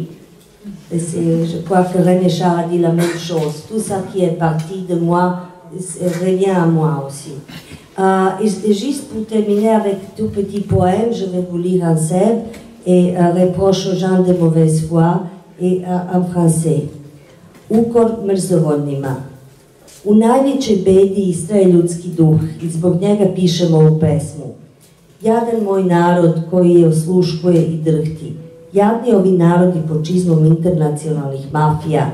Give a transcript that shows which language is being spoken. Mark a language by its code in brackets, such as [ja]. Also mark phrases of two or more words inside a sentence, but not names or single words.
[fr] Et je crois que René Char a dit la même chose. Tout ça qui est parti de moi revient à moi aussi. Et juste pour terminer avec un tout petit poème, je vais vous lire en serbe et reproche aux gens de mauvaise foi et en français. [sr] Ukor mrzovoljnima. U najvećoj bedi istraje ljudski duh i zbog njega pišemo ovu pesmu. Jadan moj narod koji je osluškuje i drhti. Jadni ovi narodi pod čizmom internacionalnih mafija.